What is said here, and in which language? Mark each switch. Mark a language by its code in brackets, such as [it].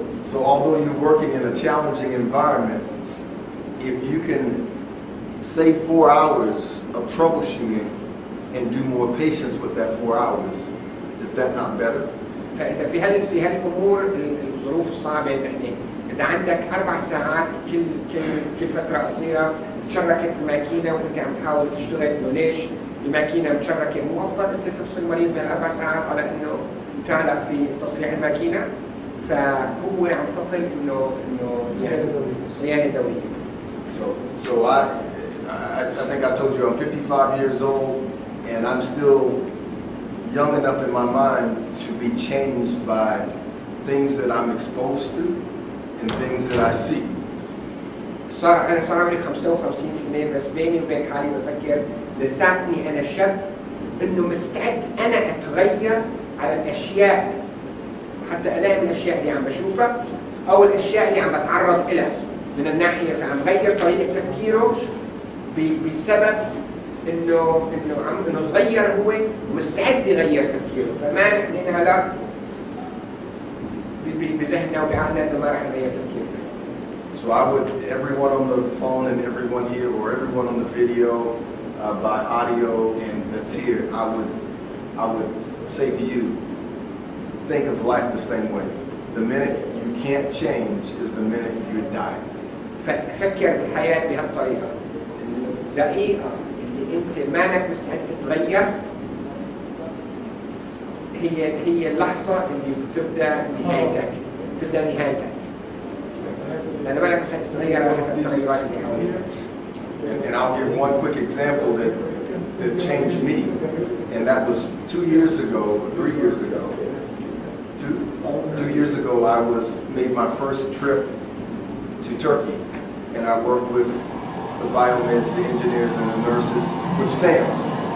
[en] So although you're working in a challenging environment, if you can save 4 hours of troubleshooting and do more patience with that 4 hours, is that not better? [ar] فاذا في هالامور الظروف الصعبه يعني اذا عندك 4 ساعات كل فتره قصيره تشركت الماكينه وانت عم تحاول تشتغل انه ليش الماكينه متشركه، مو افضل انت تفصل المريض بهال4 ساعات على انه تعلق في تصليح الماكينه؟ فهو عم يفضل انه يعني صيانه دوريه. [en] So I think I told you I'm 55 years old and I'm still young enough in my mind to be changed by things that I'm exposed to and things that I see. [ar] أنا صار عمري 55 سنة بس بيني وبين حالي بفكر لساتني أنا شاب إنه مستعد أنا أتغير على الأشياء حتى ألاقي الأشياء اللي عم بشوفها أو الأشياء اللي عم بتعرض إلها من الناحية فعم غير طريقة تفكيره بسبب إنه صغير هو ومستعد يغير تفكيره فما نحن هلا بذهننا وبعقلنا إنه ما رح نغير تفكيرنا. [en] So I would, everyone on the phone and everyone here or everyone on the video by audio and that's here, I would say to you, think of life the same way. The minute you can't change is the minute you're dying. [ar] فكر بالحياة بهالطريقة الدقيقة اللي أنت مانك مستعد تتغير هي اللحظة اللي بتبدأ نهايتك لأن مانك مستعد تتغير على حسب التغيرات اللي حواليك. [en] And I'll give one quick example that changed me, and that was 2 years ago, 3 years ago. 2 years ago, I made my first trip to Turkey, and I worked with the biomeds, the engineers, and the nurses with SAMS.